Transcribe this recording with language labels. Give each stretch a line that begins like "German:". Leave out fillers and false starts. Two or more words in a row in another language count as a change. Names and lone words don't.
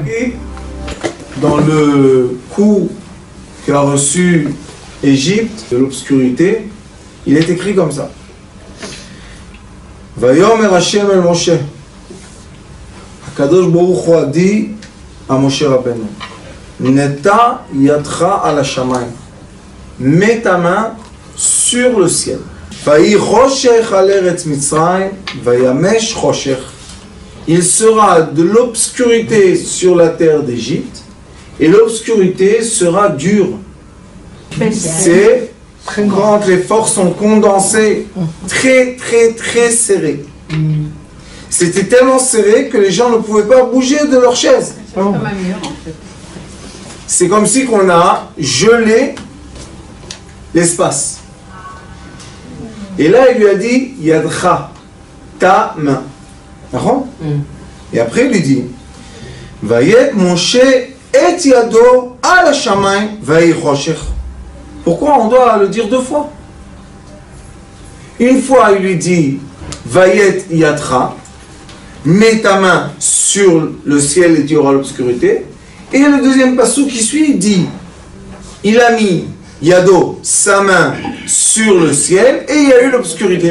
French: Et dans le coup qu'a reçu Égypte de l'obscurité, il est écrit comme ça.
Hebrew: ויאמר ה' אל משה. הקדוש ברוך הוא
French: a dit à
Hebrew: משה רבינו, נטה ידך על השמים.
French: Mets ta main sur le ciel.
Hebrew: ויהי חשך על ארץ מצרים, וימש חשך.
French: Il sera de l'obscurité sur la terre d'Égypte et l'obscurité sera dure. C'est quand les forces sont condensées, très très très serrées. C'était tellement serré que les gens ne pouvaient pas bouger de leur chaise. C'est comme si on a gelé l'espace. Et là, il lui a dit Yadcha, ta main. Et après, il lui dit
Hebrew: ויט משה את ידו על השמים ויהי חשך.
French: Pourquoi on doit le dire deux fois? Une fois, il lui dit
Hebrew: ויט ידך,
French: mets ta main sur le ciel et tu auras l'obscurité. Et le deuxième passage qui suit dit il a mis Yado, sa main, sur le ciel et il y a eu l'obscurité.